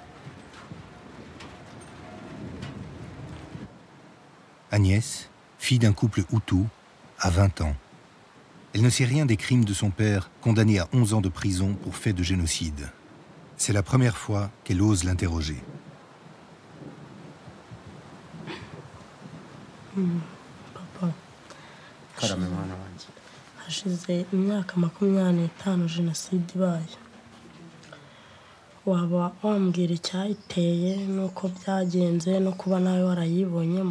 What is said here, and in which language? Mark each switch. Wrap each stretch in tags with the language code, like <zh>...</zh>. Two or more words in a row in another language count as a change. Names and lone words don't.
<fr>Agnès, fille d'un couple Hutu, a 20 ans. Elle ne sait rien des crimes de son père, condamné à 11 ans de prison pour fait de génocide. C'est la première fois qu'elle ose l'interroger.</fr> <rw>Papa, hashize imyaka 25 jenoside ibaye. Waba wambwira icyayiteye nuko byagenze no kuba nawe warayibonyemo?</rw>